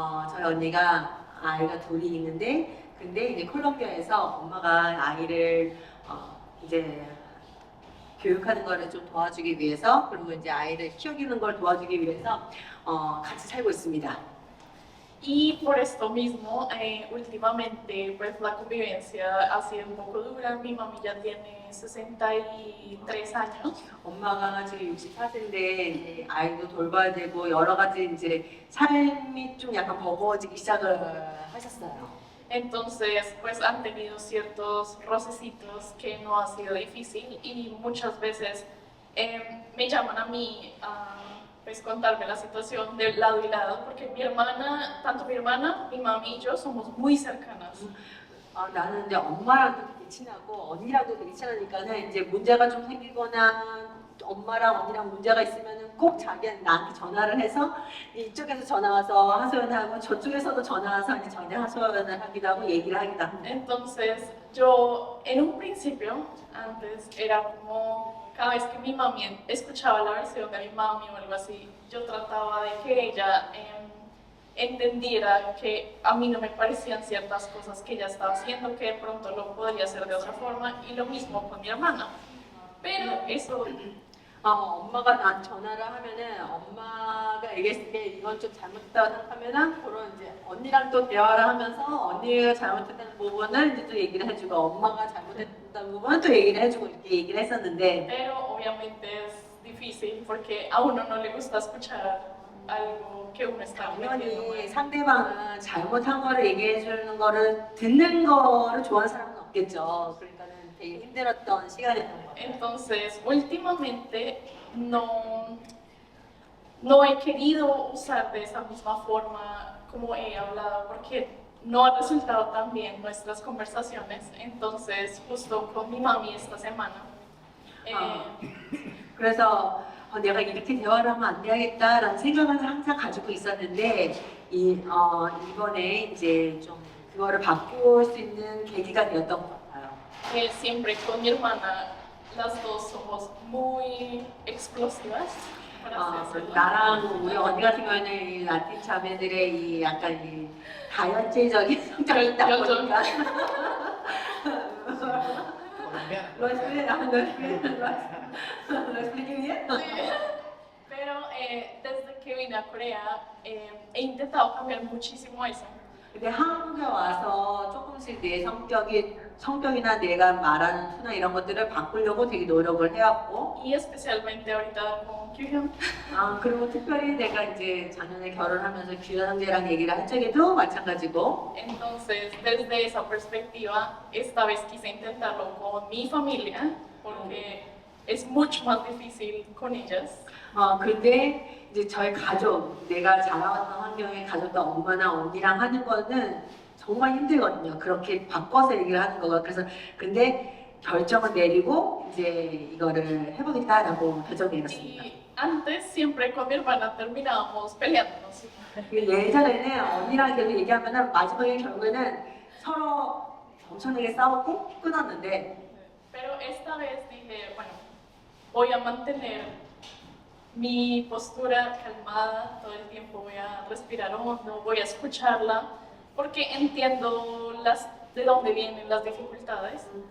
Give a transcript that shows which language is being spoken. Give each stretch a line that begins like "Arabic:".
Korean: 저희 언니가 아이가 둘이 있는데 근데 이제 콜롬비아에서 엄마가 아이를 이제 교육하는 거를 좀 도와주기 위해서 그리고 이제 아이를 키우는 걸 도와주기 위해서 같이 살고 있습니다.
Spanish: Y por esto mismo, últimamente, pues la convivencia ha sido un poco dura. Mi mami ya tiene 63 años.
Korean: 엄마가 지금 64세인데 아이도 돌봐야 되고 여러 가지 이제 삶이 좀 약간 버거워지기 시작을 하셨어요.
Spanish: Entonces, pues han tenido ciertos rocecitos que no ha sido difícil y muchas veces me llaman a mí a pues contarme la situación de lado y lado, porque mi hermana, tanto mi hermana, mi mami y yo somos muy cercanas.
Korean: 나는 이제 엄마랑도 되게 친하고 언니랑도 되게 친하니까는 이제 문제가 좀 생기거나 엄마랑 언니랑 문제가 있으면은 꼭 자기한테 나한테 전화를 해서 이쪽에서 전화 와서 하소연하고 저쪽에서도 전화 와서 이제 전화 하소연을 하기도 하고 얘기를 하기도 합니다.
Spanish: Entonces, yo en un principio, antes era como cada vez que mi mami escuchaba la versión de mi mami o algo así, yo trataba de que ella entendiera que a mí no me parecían ciertas cosas que ella estaba haciendo, que de pronto lo podría hacer de otra forma, y lo mismo con mi hermana. Pero eso
Korean: 엄마가 난 전화를 하면은 엄마가 얘기했을 때 이건 좀 잘못됐다고 생각하면은 그런 이제 언니랑 또 대화를 하면서 언니가 잘못했다는 부분을 이제 또 얘기를 해주고 엄마가 잘못했다는 부분은 또 얘기를 해주고 이렇게 얘기를 했었는데
Spanish: pero obviamente es difícil porque a uno no le gusta escuchar algo que uno está cometiendo
Korean: 당연히
Spanish: mal.
Korean: 상대방은 잘못한 거를 얘기해 주는 거를 듣는 거를 좋아하는 사람은 없겠죠. 그러니까는 되게 힘들었던 시간이었던 것 같아요.
Spanish: Entonces, últimamente no he querido usar de esa misma forma como he hablado porque no ha resultado tan bien nuestras conversaciones. Entonces, justo con mi mami esta semana,
Korean: 그래서 내가 이렇게 대화를 하면 안 되겠다라는 생각을 항상 가지고 있었는데 이번에 이제 좀 그거를 바꿀 수 있는 계기가 되었던 것 같아요.
Spanish: siempre con mi hermana, las dos somos muy explosivas, por así decirlo.
Korean: 나랑 우리 언니 같은 경우에는 이 라틴 자매들의 이 약간 이 다혈질적인 성격이 있다 보니까
Spanish: ¿Lo expliqué bien? Pero desde que vine a Corea he intentado cambiar muchísimo eso.
Korean: 근데 한국에 와서 조금씩 내 성격이나 내가 말하는 투나 이런 것들을 바꾸려고 되게 노력을 해왔고
Spanish: Y especialmente ahorita con Kyuhyun.
Korean: 그리고 특별히 내가 이제 작년에 결혼하면서 규현 형제랑 얘기를 한 적에도 마찬가지고
Spanish: Entonces, desde esa perspectiva, esta vez quise intentarlo con mi familia, porque es mucho más difícil con ellas.
Korean: 근데 이제 저희 가족, 내가 자라왔던 환경의 가족도 엄마나 언니랑 하는 거는 정말 힘들거든요. 그렇게 바꿔서 얘기를 하는 거가. 그래서 근데 결정을 내리고 이제 이거를 해보겠다라고 결정 내렸습니다.
Spanish: Y antes, siempre con mi hermana terminábamos peleándonos.
Korean: 예전에는 언니랑 계속 얘기하면은 마지막에 결국에는 서로 엄청나게 싸웠고 끊었는데
Spanish: Pero esta vez dije, bueno, voy a mantener mi postura calmada todo el tiempo, voy a respirar hondo, voy a escucharla, porque entiendo de dónde vienen las dificultades.